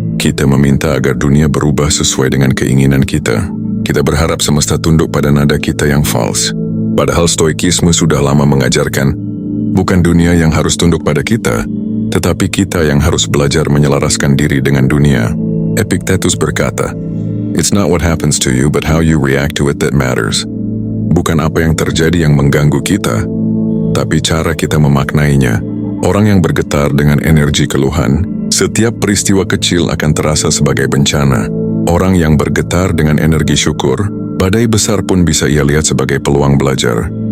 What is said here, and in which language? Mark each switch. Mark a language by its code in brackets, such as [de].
[id] Kita meminta agar dunia berubah sesuai dengan keinginan kita. Kita berharap semesta tunduk pada nada kita yang false. Padahal Stoikisme sudah lama mengajarkan, bukan dunia yang harus tunduk pada kita, tetapi kita yang harus belajar menyelaraskan diri dengan dunia. Epictetus berkata, [en] "It's not what happens to you, but how you react to it that matters." [id] Bukan apa yang terjadi yang mengganggu kita, tapi cara kita memaknainya. Orang yang bergetar dengan energi keluhan, setiap peristiwa kecil akan terasa sebagai bencana. Orang yang bergetar dengan energi syukur, badai besar pun bisa ia lihat sebagai peluang belajar.